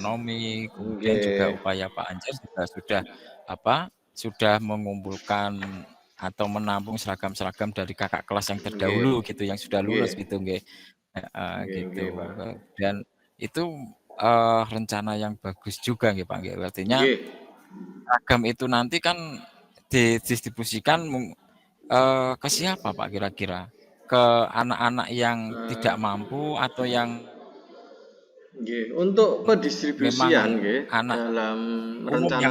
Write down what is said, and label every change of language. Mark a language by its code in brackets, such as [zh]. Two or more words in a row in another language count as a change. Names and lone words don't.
[id] ekonomi, kemudian juga Nggih. upaya Pak Anjar juga sudah apa, sudah mengumpulkan atau menampung seragam-seragam dari kakak kelas yang Nggih. terdahulu gitu, yang sudah Nggih. lulus gitu nggih, heeh, Nggih, Pak. gitu. Dan itu, rencana yang bagus juga nggih Pak nggih, artinya Nggih. seragam itu nanti kan didistribusikan ke siapa Pak kira-kira? Ke anak-anak yang tidak Eh, mampu atau yang nggih, untuk memang pendistribusian nggih anak dalam umum yang